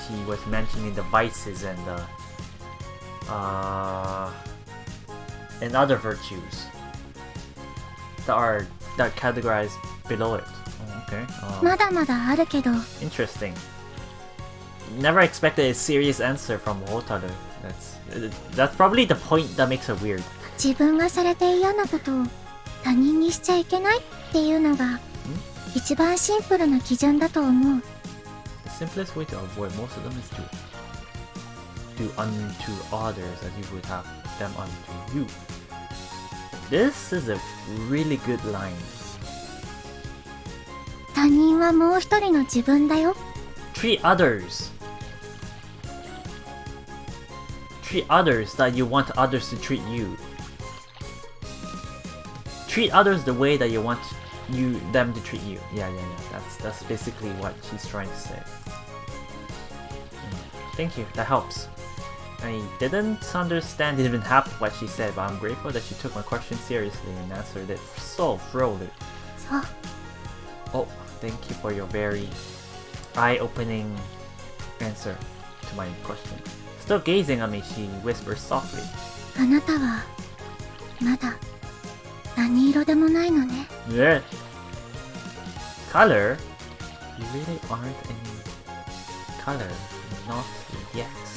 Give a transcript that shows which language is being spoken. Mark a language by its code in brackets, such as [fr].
[en] She was mentioning the vices and other virtues that are categorized below it. Oh, okay. [ja] まだまだあるけど。 [en] Interesting. Never expected a serious answer from Hotaru. That's probably the point that makes her weird. [ja] 自分がされて嫌なことを他人にしちゃいけないっていうのが一番シンプルな基準だと思う。 [en] The simplest way to avoid most of them is to do unto others as you would have them unto you. This is a really good line. 他人はもう一人の自分だよ。 Treat others that you want others to treat you. Treat others the way that you want them to treat you. Yeah. That's basically what she's trying to say. Thank you. That helps. I didn't understand even half of what she said, but I'm grateful that she took my question seriously and answered it so thoroughly. [ja] そう。 [en] Oh, thank you for your very eye-opening answer to my question. Still gazing at me, she whispers softly. [ja] あなたはまだ何色でもないのね。 [en] Yeah. Color? You really aren't any color. Not yet.